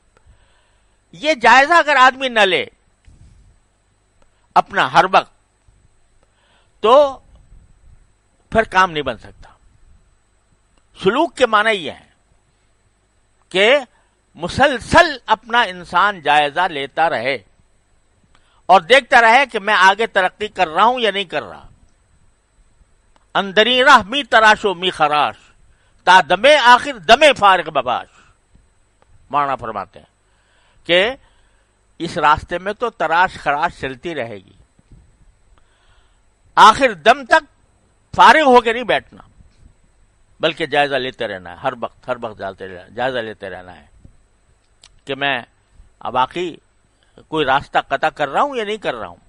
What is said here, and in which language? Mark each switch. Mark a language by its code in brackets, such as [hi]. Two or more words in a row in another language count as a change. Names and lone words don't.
[ur] یہ جائزہ اگر آدمی نہ لے اپنا ہر وقت تو پھر کام نہیں بن سکتا۔ سلوک کے معنی یہ ہے کہ مسلسل اپنا انسان جائزہ لیتا رہے اور دیکھتا رہے کہ میں آگے ترقی کر رہا ہوں یا نہیں کر رہا۔ [fa] اندری راہ می تراشو می خراش، تا دمے آخر دمے فارغ بباش، [ur] مانا فرماتے ہیں کہ اس راستے میں تو تراش خراش چلتی رہے گی، آخر دم تک فارغ ہو کے نہیں بیٹھنا، بلکہ جائزہ لیتے رہنا ہے، ہر وقت جائزہ لیتے رہنا ہے کہ میں اب واقعی کوئی راستہ قطع کر رہا ہوں یا نہیں کر رہا ہوں۔